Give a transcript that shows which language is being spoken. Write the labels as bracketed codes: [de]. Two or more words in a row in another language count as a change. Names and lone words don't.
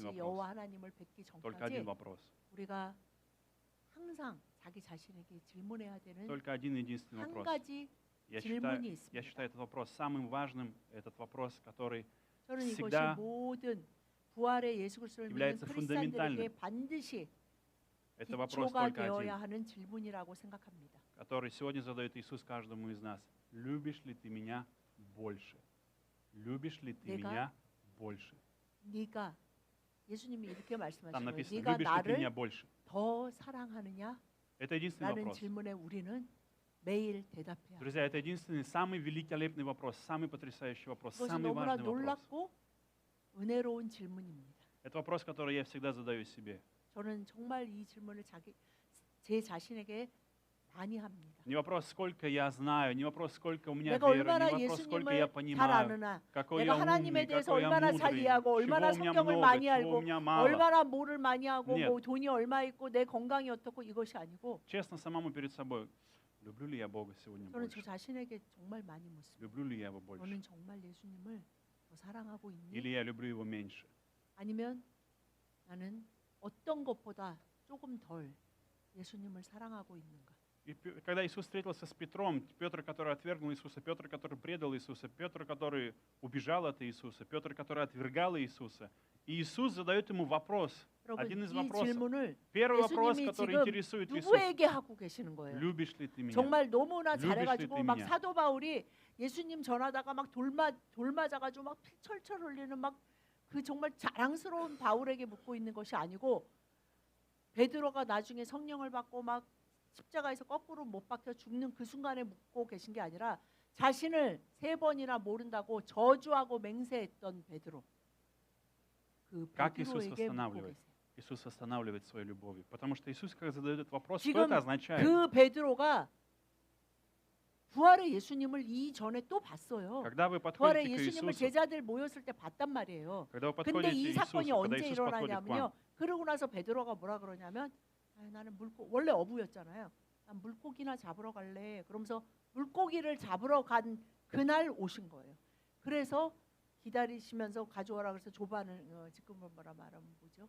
[ru] единственный [ko] 여호와 [ru] вопрос. [ko] 하나님을 뵙기 [ru] Только один [ko] 전까지 [ru] вопрос. [ko] 우리가 항상 자기 자신에게 질문해야 되는 [ru] Только один единственный [ko] 한 [ru] вопрос. [ko] 가지 [ru] Я [ko] 질문이 [ru] считаю [ko] 있습니다. [ru] этот вопрос самым важным, этот вопрос, который [ko] 저는 이것이 [ru] всегда [ko] 모든 부활의 예수 그리스도를 믿는 [ru] является [ko] 크리스찬들에게 [ru] фундаментальным. [ko] 반드시 [ru] Это вопрос [ko] 기초가 [ru] только [ko] 되어야 [ru] один, [ko] 하는 질문이라고 생각합니다. [ru] который сегодня задает Иисус каждому из нас. Любишь ли ты меня больше? Любишь ли ты [ko] 내가 [ru] меня больше? [ko] 네가 예수님이 이렇게 [ru] Там [ko] 말씀하신 거예요. [ru] написано, [ko] 네가 [ru] любишь ли ты меня [ko] 나를 [ru] больше? [ko] 더 사랑하느냐? [ru] Это единственный [ko] 라는 [ru] вопрос. [ko] 질문에 우리는 매일 대답해야 합니다. [ru] Друзья, это единственный, самый великолепный вопрос, самый потрясающий вопрос, [ko] 그것은 [ru] самый [ko] 너무나 [ru] важный вопрос. [ko] 놀랍고 은혜로운 질문입니다. [ru] Это вопрос, который я всегда задаю себе. [ko] 저는 정말 이 질문을 제 자신에게 많이 합니다. [ru] Не вопрос, сколько я знаю, не вопрос, сколько у меня [ko] 내가 [ru] веры, [ko] 얼마나 [ru] не вопрос, сколько я [ko] 예수님을 잘 [ru] понимаю, [ko] 아느냐, [ru] какой я [ko] 내가 하나님에 [ru] умный, [ko] 대해서 [ru] какой я [ko] 얼마나 잘 [ru] мудрый, [ko] 이해하고 얼마나 [ru] чего у меня [ko] 성경을 [ru] много, [ko] 많이 [ru] чего у [ko] 알고 [ru] меня мало. [ko] 얼마나 뭐를 많이 하고 [ru] Нет. [ko] 뭐 돈이 얼마 있고 내 건강이 어떻고 이것이 아니고 [ru] Честно самому перед собой, люблю ли я Бога сегодня [ko] 저는 저 [ru] больше? [ko] 자신에게 정말 많이 묻습니다. [ru] Люблю ли я Его больше? [ko] 너는 정말 예수님을 더 사랑하고 있니? [ru] Или я люблю Его меньше? [ko] 아니면 나는 어떤 것보다 조금 덜 예수님을 사랑하고 있는가? [ru] И когда Иисус встретился с Петром, Петр, который отвергнул Иисуса, Петр, который предал Иисуса, Петр, который убежал от Иисуса, Петр, который отвергал Иисуса, и Иисус задает ему вопрос, [ko] 여러분 [ru] один из [ko] 이 [ru] вопросов. [ko] 질문을 [ru] Первый вопрос, [ko] 예수님이 [ru] который [ko] 지금 [ru] интересует Иисуса. [ko] 누구에게 하고 계시는 거예요? [ru] Любишь ли ты меня? [ko] 정말 너무나 [ru] Любишь ли [ko] 잘해가지고 [ru] ты [ko] 막 [ru] меня? [ko] 사도 바울이 예수님 전하다가 막 돌맞아가지고 막 피 철철 흘리는 막 그 정말 자랑스러운 바울에게 묻고 있는 것이 아니고 베드로가 나중에 성령을 받고 막 십자가에서 거꾸로 못 박혀 죽는 그 순간에 묻고 계신 게 아니라 자신을 3번이나 모른다고 저주하고 맹세했던 베드로 그 [ru] Как Иисус [ko] 베드로에게 묻고 [ru] восстанавливает? [ko] 계세요. [ru] Иисус восстанавливает своей любовью. Потому что Иисус, когда задает этот вопрос, что [ko] 지금 [ru] это означает? [ko] 그 베드로가 부활의 예수님을 이전에 또 봤어요. [ru] Когда вы [ko] 부활의 [ru] подходите к [ko] 예수님을 [ru] Иисусу, [ko] 제자들 모였을 때 봤단 말이에요. [ru] когда вы [ko] 근데 [ru] подходите [ko] 이 [ru] к [ko] 사건이 [ru] Иисусу, когда [ko] 언제 [ru] Иисус подходит к [ko] 일어나냐면요. [ru] вам, [ko] 그러고 나서 베드로가 뭐라 그러냐면 나는 원래 어부였잖아요. 난 물고기나 잡으러 갈래. 그러면서 물고기를 잡으러 간 그날 오신 거예요. 그래서 기다리시면서 가져와라 그래서 조반을 지금 뭐라 말하면 뭐죠?